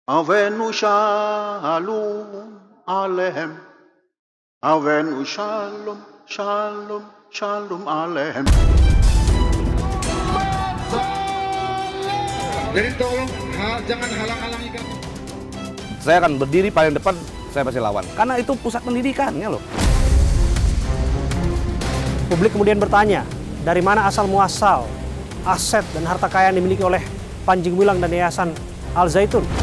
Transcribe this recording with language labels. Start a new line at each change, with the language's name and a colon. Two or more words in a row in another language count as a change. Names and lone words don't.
Hebrew: הבאנו שלום עליכם. הבאנו שלום, שלום, שלום עליכם.
Indonesian: Jadi tolong jangan halang-halangi kami. Saya akan berdiri paling depan, saya pasti lawan. Karena itu pusat pendidikannya loh. Publik kemudian bertanya, dari mana asal muasal aset dan harta kekayaan dimiliki oleh Panji Gumilang dan Yayasan Al Zaitun?